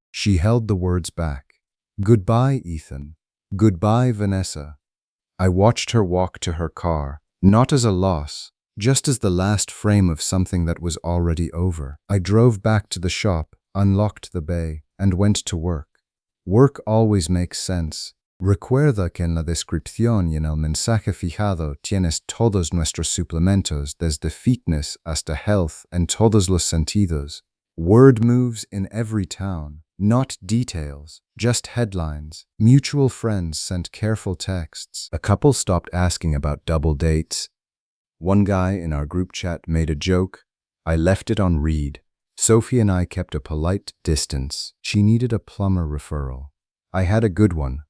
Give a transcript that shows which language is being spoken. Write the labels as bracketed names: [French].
[English] She held the words back. "Goodbye, Ethan. Goodbye, Vanessa." I watched her walk to her car, not as a loss, just as the last frame of something that was already over. I drove back to the shop, unlocked the bay, and went to work. Work always makes sense. [Spanish] Recuerda que en la descripción y en el mensaje fijado tienes todos nuestros suplementos desde fitness hasta health and todos los sentidos. [English] Word moves in every town, not details, just headlines. Mutual friends sent careful texts. A couple stopped asking about double dates. One guy in our group chat made a joke. I left it on read. Sophie and I kept a polite distance. She needed a plumber referral. I had a good one.